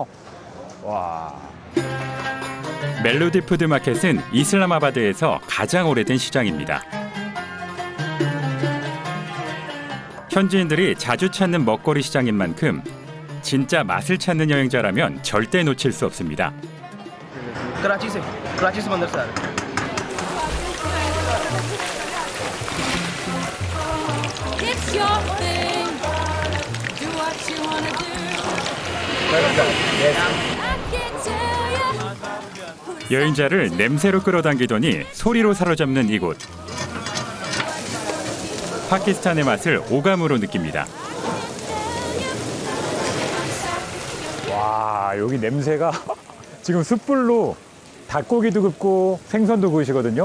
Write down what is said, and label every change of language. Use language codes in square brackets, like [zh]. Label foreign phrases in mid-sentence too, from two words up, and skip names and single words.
[ko] 와. 멜로디 푸드 마켓은 이슬라마바드에서 가장 오래된 시장입니다. 현지인들이 자주 찾는 먹거리 시장인 만큼 진짜 맛을 찾는 여행자라면 절대 놓칠 수 없습니다. [ur] کراچی سے مندر سے آ رہے ہیں. [en] It's your thing. Do what you wanna do. I can't tell you. [ko] 여행자를 냄새로 끌어당기더니 소리로 사로잡는 이곳. 파키스탄의 맛을 오감으로 느낍니다. 와, 여기 냄새가 지금 숯불로 닭고기도 굽고 생선도 구우시거든요.